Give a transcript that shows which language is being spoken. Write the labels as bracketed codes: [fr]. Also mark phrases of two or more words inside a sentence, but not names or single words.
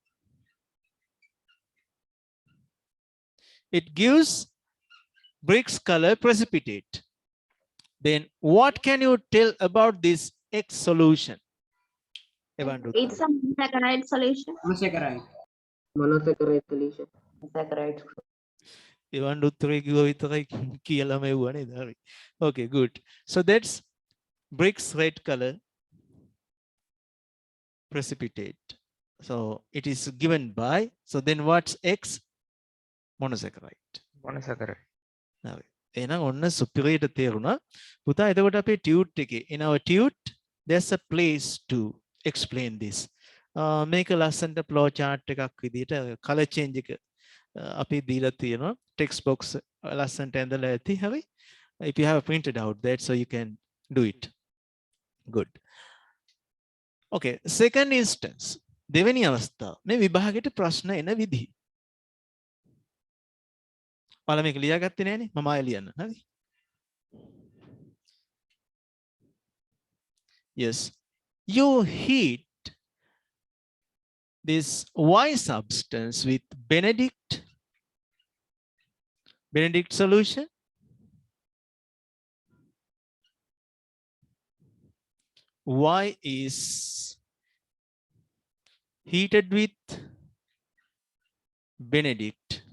[en] It gives bricks color precipitate. Then what can you tell about this X solution? It's a monosaccharide solution. Monosaccharide solution. [si] Evan උත්තරේ කිව්ව විතරයි කියලා මෙව්වා නේද? හරි. [en] Okay, good. So that's bricks red color precipitate. So it is given by, so then what's X? Monosaccharide. Monosaccharide. [si] හරි. එහෙනම් ඔන්න සුපිරියට තේරුණා. පුතා එතකොට අපේ tute එකේ [en] in our tute there's a place to explain this. [si] මේක ලස්සනට [en] flow chart [si] එකක් විදිහට [en] color change [si] එක අපි දීලා තියෙනවා [en] text box [si] ලස්සනට ඇඳලා ඇති හරි. [en] If you have printed out that, so you can do it. Good. Okay, second instance. [si] දෙවෙනි අවස්ථාව. මේ විභාගයට ප්‍රශ්න එන විදිහ. ඔයාලා මේක ලියාගත්තේ නෑනේ. මම ආයෙ ලියන්න. හරි. [en] Yes. You heat this Y substance with Benedict solution. Y is heated with Benedict.